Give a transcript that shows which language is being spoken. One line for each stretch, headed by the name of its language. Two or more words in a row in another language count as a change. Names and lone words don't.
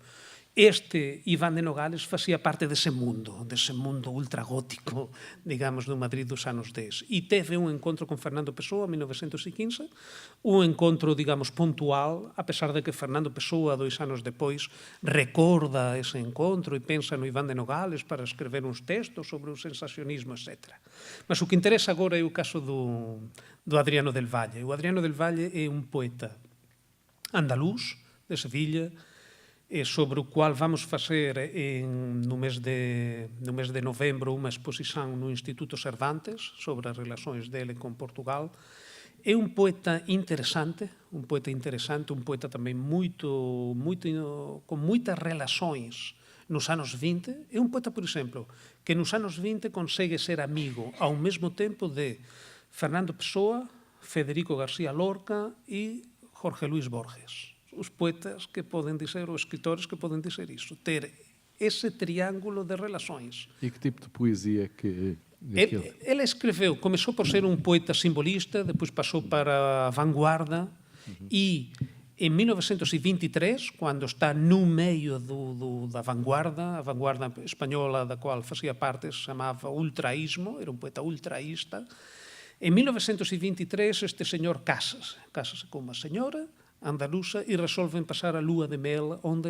Galician: Este Iván de Nogales facía parte dese mundo ultragótico, digamos, do Madrid dos anos 10. E teve un encontro con Fernando Pessoa en 1915, un encontro, digamos, puntual, a pesar de que Fernando Pessoa, 2 anos depois, recorda ese encontro e pensa no Iván de Nogales para escrever uns textos sobre o sensacionismo, etc. Mas o que interesa agora é o caso do Adriano del Valle. O Adriano del Valle é un poeta andaluz, de Sevilla, sobre o qual vamos facer no mes de novembro unha exposición no Instituto Cervantes sobre as relações dele con Portugal. É un poeta interesante, un poeta tamén con moitas relações nos anos 20. É un poeta, por exemplo, que nos anos 20 consegue ser amigo ao mesmo tempo de Fernando Pessoa, Federico García Lorca e Jorge Luis Borges. Os poetas que poden dizer, os escritores que poden dizer iso, ter ese triángulo de relações. E que tipo de poesia que... Ele escreveu, começou por ser un poeta simbolista, depois passou para a vanguarda e en 1923, cando está no meio da vanguarda, a vanguarda española da qual facía parte se chamava ultraísmo, era un poeta ultraísta. En 1923 este señor casase con unha señora andaluza e resolven pasar a lúa de mel onde?